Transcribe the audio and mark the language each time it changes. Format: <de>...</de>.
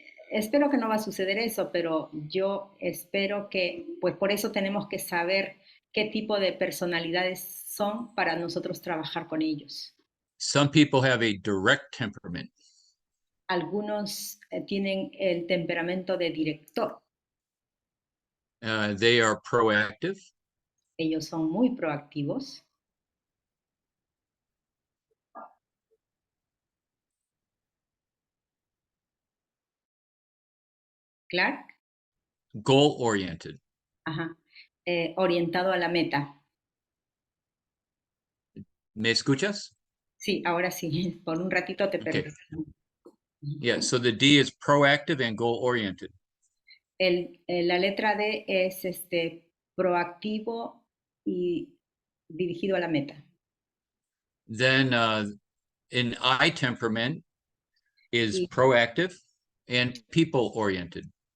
<es>Espero que no va a suceder eso, pero yo espero que, pues por eso tenemos que saber qué tipo de personalidades son para nosotros trabajar con ellos.</es> <en>Some people have a direct temperament.</en> <es>Algunos tienen el temperamento de director.</es> <en>They are proactive.</en> <es>Ellos son muy proactivos. Clark,</es> <en>Goal-oriented.</en> <es>ajá, orientado a la meta. ¿Me escuchas? Sí, ahora sí, por un ratito te</es> <en>Okay.</en> <es>perdí.</es> <en>Yeah, so the D is proactive and goal-oriented.</en> <es>La letra D es proactivo y dirigido a la meta.</es> <en>Then an I temperament is</en> <es>Y-</es> <en>proactive and people-oriented.</en>